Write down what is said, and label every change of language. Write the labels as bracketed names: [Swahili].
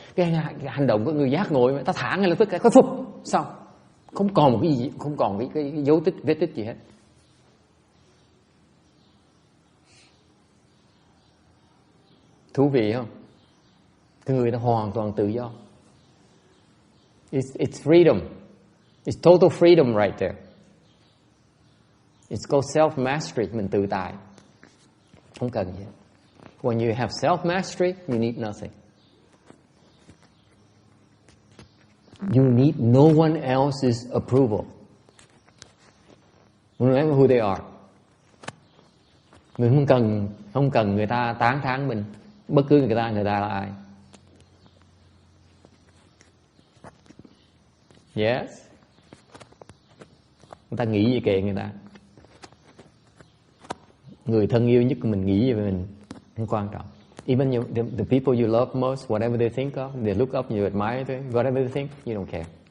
[Vietnamese] Cái hành động của người giác ngộ ta thả ngay lập tức cái phục xong, không còn một cái gì, không còn cái dấu tích vết tích gì hết. Thú vị không? Cái người ta hoàn toàn tự do. [English] It's freedom. It's total freedom right there. It's called self-mastery. [Vietnamese] Mình tự tại. Không cần gì. [English] When you have self-mastery, you need nothing. You need no one else's approval. Remember who they are. [Vietnamese] Mình không cần người ta tán thán mình. Bất cứ người ta là ai. [English] Yes. [Vietnamese] Người ta nghĩ gì kệ người ta. Người thân yêu nhất của mình nghĩ về mình không quan trọng. [English] Even the people you love most, whatever they think of, they look up, you admire them, whatever they think, you don't care.